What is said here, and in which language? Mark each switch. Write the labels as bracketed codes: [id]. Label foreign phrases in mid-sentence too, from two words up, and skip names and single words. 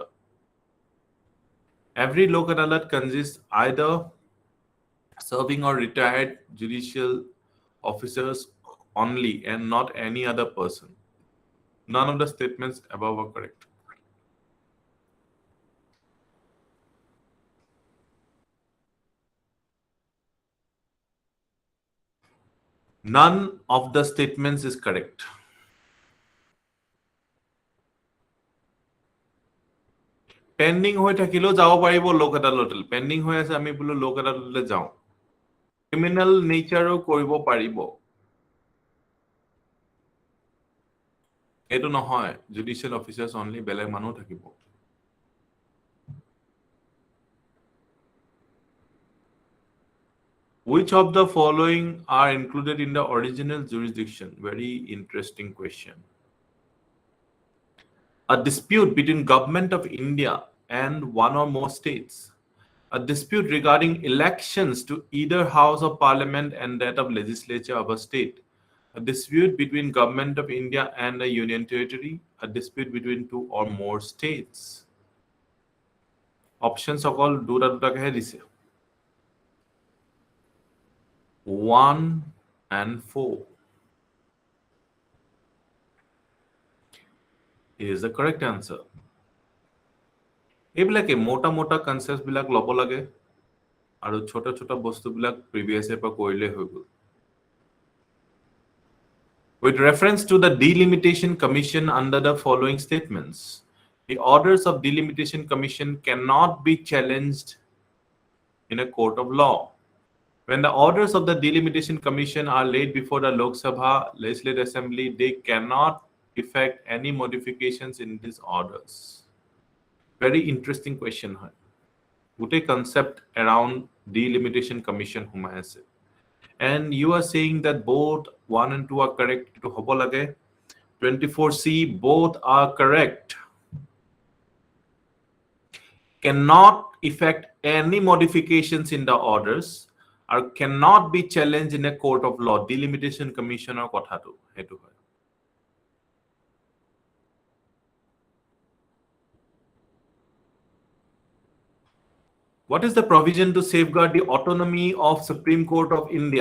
[en] Every Lok Adalat consists either serving or retired judicial officers only and not any other person. None of the statements above are correct. None of the statements is correct. [as] পেন্ডিং হৈ থাকিলেও যাব পাৰিব লোক আদালতলৈ পেন্ডিং হৈ আছে আমি বোলো লোক আদালতলৈ যাওঁ [en] criminal nature [as] কৰিব পাৰিব এইটো নহয় [en] judicial officers only [as] বেলেগ মানুহ থাকিব [en] Which of the following are included in the original jurisdiction? Very interesting question. A dispute between government of India and one or more states. A dispute regarding elections to either house of parliament and that of legislature of a state. A dispute between government of India and a union territory. A dispute between two or more states. Options [as] অকল দুটা দুটাকেহে দিছে [en] 1 and 4 is the correct answer. [as] এইবিলাকে মোটা মোটা কনসেপ্ট বিলাক লব লাগে আৰু ছোট ছোট বস্তু বিলাক প্ৰিভিয়াস ইয়াৰ পৰা কৰিলে হৈ গল [en] With reference to the Delimitation Commission under the following statements, the orders of Delimitation Commission cannot be challenged in a court of law. When the orders of the Delimitation Commission are laid before the Lok Sabha Legislative Assembly, they cannot effect any modifications in these orders. Very interesting question. What a concept around Delimitation Commission [as] সোমাই আছে. [en] And you are saying that both 1 and 2 are correct. [as] তো হ'ব লাগে [en] 24C, both are correct. Cannot effect any modifications in the orders or cannot be challenged in a court of law. Delimitation Commission [as] ৰ কথাটো হেতু হয়. [en] What is the provision to safeguard the autonomy of Supreme Court of India?